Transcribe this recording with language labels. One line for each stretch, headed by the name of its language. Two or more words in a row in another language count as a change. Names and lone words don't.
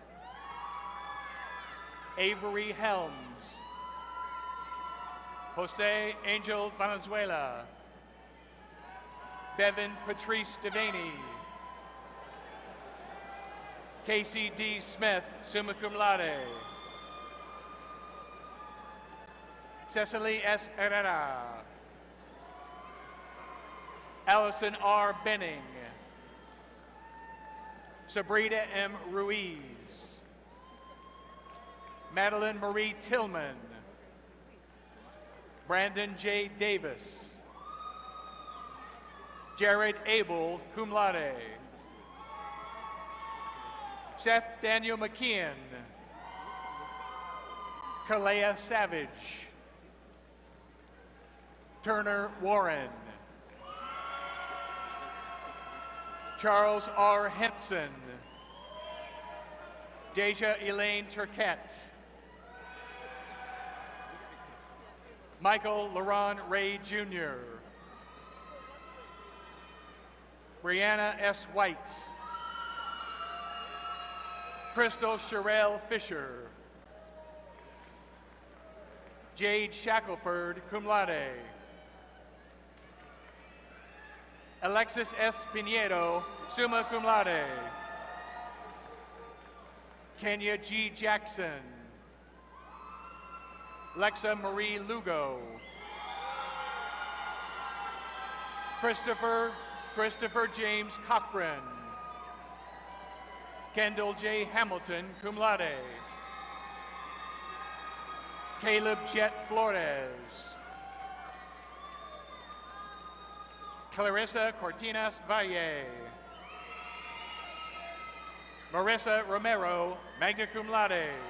English: Avery Helms. Jose Angel Valenzuela. Bevan Patrice Devaney. Casey D. Smith,
Latin: summa cum laude.
English: Cecily S. Herrera. Allison R. Benning. Sabrina M. Ruiz. Madeline Marie Tillman. Brandon J. Davis. Jared Abel,
Latin: cum laude.
English: Seth Daniel McKeon. Kalea Savage. Turner Warren. Charles R. Henson. Deja Elaine Turquette. Michael Laron Ray Jr. Brianna S. White. Crystal Sherelle Fisher. Jade Shackelford,
Latin: cum laude.
English: Alexis S. Pinedo,
Latin: summa cum laude.
English: Kenya G. Jackson. Lexa Marie Lugo. Christopher James Cochran. Kendall J. Hamilton,
Latin: cum laude.
English: Caleb Jet Flores. Clarissa Cortinas Valle. Marissa Romero,
Latin: magna cum laude.